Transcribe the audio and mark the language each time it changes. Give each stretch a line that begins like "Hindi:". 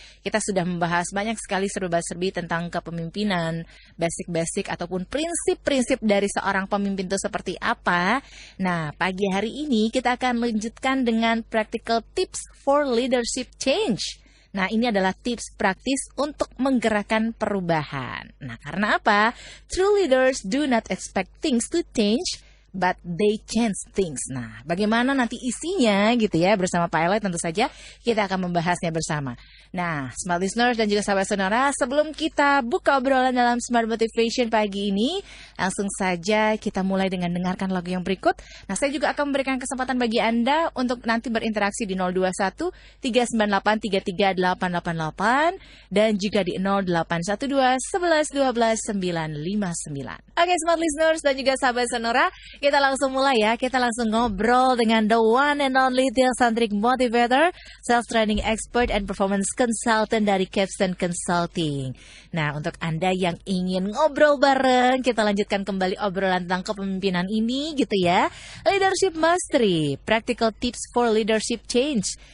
Indonesian: Kita sudah membahas banyak sekali serba-serbi tentang kepemimpinan, basic-basic ataupun prinsip-prinsip dari seorang pemimpin itu seperti apa. Nah, pagi hari ini kita akan lanjutkan dengan practical tips for leadership change. Nah, ini adalah tips praktis untuk menggerakkan perubahan. Nah, karena apa?
English: True leaders do not expect things to change, but they change things.
Indonesian: Nah, bagaimana nanti isinya gitu ya, bersama Pak Eloy tentu saja kita akan membahasnya bersama. Nah, Smart Listeners dan juga sahabat Sonora, sebelum kita buka obrolan dalam Smart Motivation pagi ini, langsung saja kita mulai dengan dengarkan lagu yang berikut. Nah, saya juga akan memberikan kesempatan bagi Anda untuk nanti berinteraksi di 021 398 33888 dan juga di 0812 11 12 959. Oke, Smart Listeners dan juga sahabat Sonora, kita langsung mulai ya.
English: Kita langsung ngobrol dengan the one and only theocentric motivator, self-training expert and performance consultant dari Capstone Consulting.
Indonesian: Nah, untuk Anda yang ingin ngobrol bareng, kita lanjutkan kembali obrolan tentang kepemimpinan ini gitu ya.
English: Leadership Mastery, Practical Tips for Leadership Change.